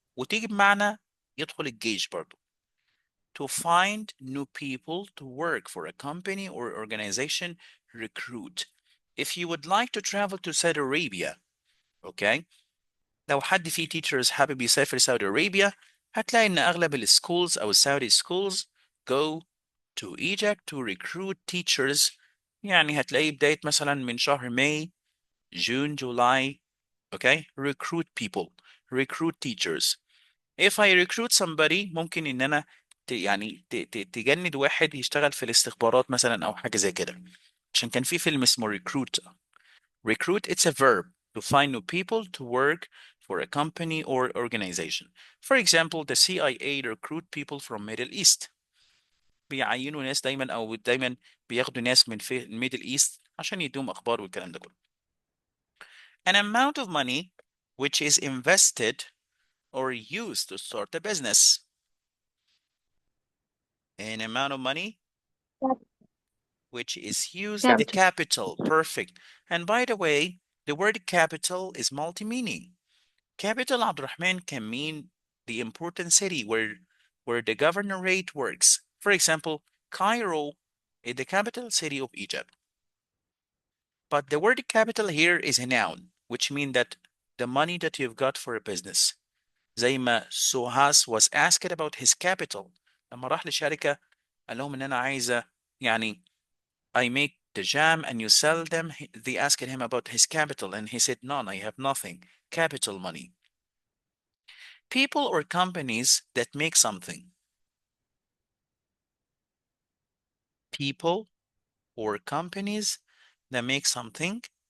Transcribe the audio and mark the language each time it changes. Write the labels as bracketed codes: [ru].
[ar] وتيجي بمعنى يدخل الجيش برضو. [en] To find new people to work for a company or organization, recruit. If you would like to travel to Saudi Arabia, okay? [ar] لو حد فيه teachers حابب يسافر Saudi Arabia, هتلاقي إن أغلب الschools أو [en] Saudi schools go to Egypt to recruit teachers. [ar] يعني هتلاقي بداية مثلا من شهر [en] May, June, July, okay? Recruit people, recruit teachers. If I recruit somebody [ar] ممكن إن أنا تجند واحد يشتغل في الاستخبارات مثلا أو حاجة زي كده. عشان كان في فيلم اسمه Recruit. [en] Recruit, it's a verb to find new people to work for a company or organization. For example, the CIA recruit people from Middle East. [ar] بيعينوا ناس دايما بياخدوا ناس من في الميدل ايست عشان يدوم اخبار والكلام ده كله. [en] An amount of money which is invested or used to start a business. An amount of money which is used, the capital. Perfect. And by the way, the word capital is multi-meaning. Capital, Abdurrahman, can mean the important city where the governorate works. For example, Cairo is the capital city of Egypt. But the word capital here is a noun, which means that the money that you've got for a business. [ar] زي ما [en] Suhas was asked about his capital. [ar] لما راح للشركة قال لهم إن أنا عايزة يعني [en] I make the jam and you sell them. They asked him about his capital and he said, none, I have nothing. Capital money. People or companies that make something. People or companies that make something.